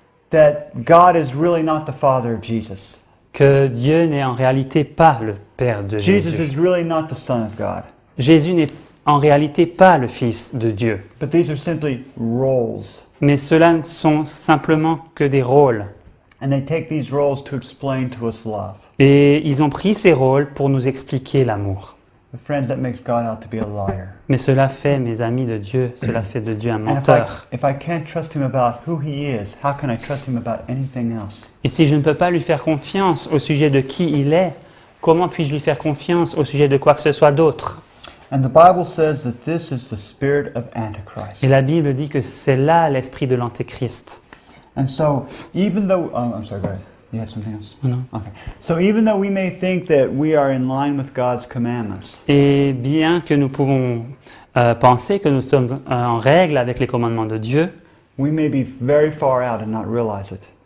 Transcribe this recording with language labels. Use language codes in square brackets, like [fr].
[en] that God is really not the Father of Jesus. [fr] que Dieu n'est en réalité pas le Père de [en] Jesus [fr] Jésus. [en] is really not the Son of God. [fr] Jésus n'est en réalité pas le Fils de Dieu. [en] But these are simply roles. [fr] Mais cela ne sont simplement que des rôles. [en] And they take these roles to explain to us love. [fr] Et ils ont pris ces rôles pour nous expliquer l'amour. [en] But friends, that makes God out to be a liar. [fr] Mais cela fait, mes amis de Dieu, cela fait de Dieu un [en] And [fr] menteur. [en] if I can't trust him about who he is, how can I trust him about anything else? [fr] Et si je ne peux pas lui faire confiance au sujet de qui il est, comment puis-je lui faire confiance au sujet de quoi que ce soit d'autre? [en] And the Bible says that this is the spirit of Antichrist. [fr] Et la Bible dit que c'est là l'esprit de l'Antéchrist. [en] And so, even though, I'm sorry, go ahead. You had something else? [fr] Non. [en] Okay. So even though we may think that we are in line with God's commandments, [fr] Et bien que nous pouvons penser que nous sommes en règle avec les commandements de Dieu, [en] we may be very far out and not realize it.